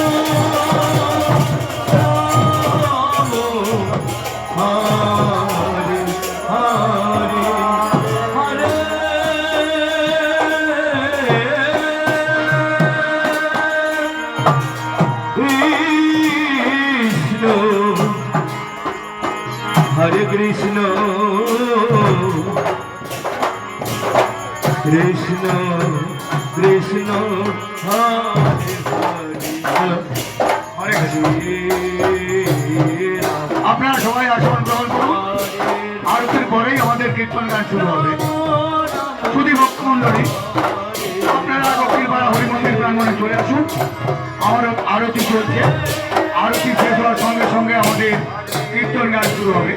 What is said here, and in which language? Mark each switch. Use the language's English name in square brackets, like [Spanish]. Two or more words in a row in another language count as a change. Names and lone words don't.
[Sanskrit] हरे हरे, हरे कृष्ण, कृष्ण कृष्ण, हरे हरे, हरे [Bangla] আপনারা সবাই আসন গ্রহণ করুন। আরতির পরেই আমাদের কীর্তন গান শুরু হবে। শুধু ভক্তমণ্ডলী আপনারা দক্ষিণপাড়া হরিমন্দির প্রাঙ্গণে চলে আসুন। আমার আরতি চলছে। আরতি শেষ হওয়ার সঙ্গে সঙ্গে আমাদের কীর্তন গান শুরু হবে।